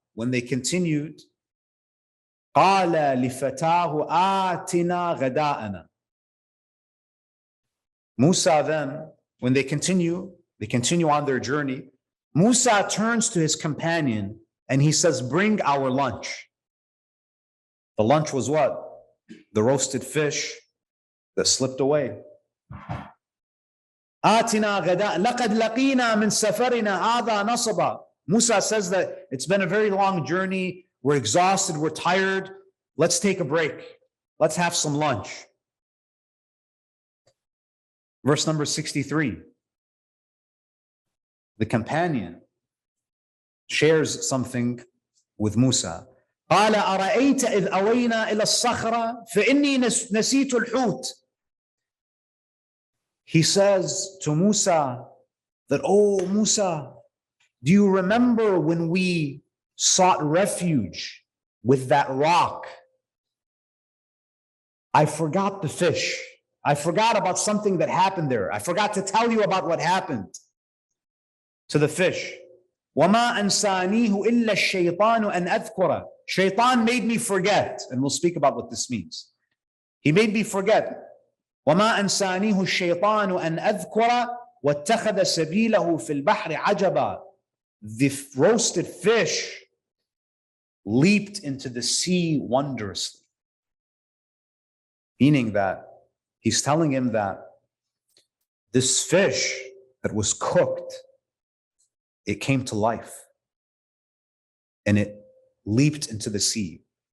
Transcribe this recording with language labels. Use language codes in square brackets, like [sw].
[en] When they continued, [ar] قَالَ لِفَتَاهُ آتِنَا غَدَاءَنَا. [en] Musa then, when they continue on their journey, Musa turns to his companion and he says, bring our lunch. The lunch was what? The roasted fish that slipped away. [ar] آتِنَا غَدَاءَنَا لَقَدْ لَقِينَا مِنْ سَفَرِنَا هَذَا نَصَبًا. [en] Musa says that it's been a very long journey. We're exhausted. We're tired. Let's take a break. Let's have some lunch. Verse number 63. The companion shares something with Musa. [ar] قال أرأيت إذ أوينا إلى الصخرة فإني نسيت الحوت. [en] He says to Musa that, oh Musa, do you remember when we sought refuge with that rock? I forgot the fish. I forgot about something that happened there. I forgot to tell you about what happened to the fish. [ar] وَمَا أَنْسَانِيهُ إِلَّا الشَّيْطَانُ أَنْ أَذْكُرَ. [en] Shaitan made me forget, and we'll speak about what this means. He made me forget. [ar] وَمَا أَنْسَانِيهُ الشَّيْطَانُ أَنْ أَذْكُرَ وَاتَّخَذَ سَبِيلَهُ فِي الْبَحْرِ عَجَبًا. [en] The roasted fish leaped into the sea wondrously. Meaning that he's telling him that this fish that was cooked, it came to life and it leaped into the sea.